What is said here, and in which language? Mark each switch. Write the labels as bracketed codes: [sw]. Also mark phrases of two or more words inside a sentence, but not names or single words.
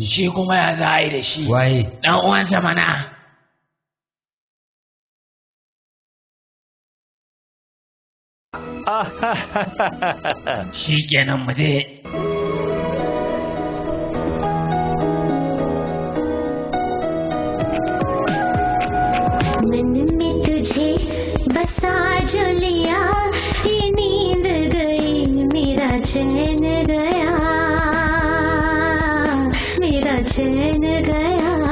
[ha] Shi kuma ya za a yi da shi? Waye? Dan uwansa mana. Shi kenan mu je. [hi] मन में तुझे बसा जो लिया, ये नींद गई मेरा चैन गया, मेरा चैन गया।